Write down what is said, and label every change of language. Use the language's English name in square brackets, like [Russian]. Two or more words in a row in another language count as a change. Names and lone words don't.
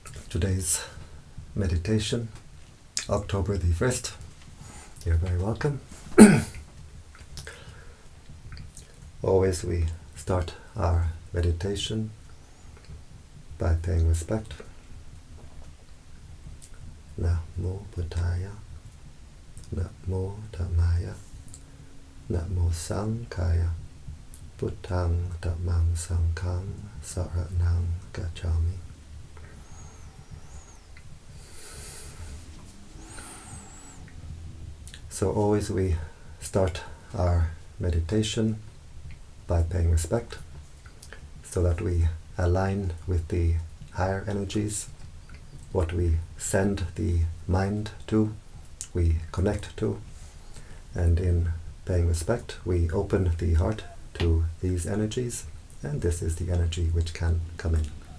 [English] today's meditation, October the 1st. You're very welcome. Always we start our meditation by paying respect. [Pali] Namo Buddhaya, Namo Dhammaya, Namo Sanghaya, Buddhang Dhammang Sanghang Saranang Gacchami. [English] So always we start our meditation by paying respect, so that we align with the higher energies, what we send the mind to, we connect to, and in paying respect we open the heart to these energies, and this is the energy which can come in.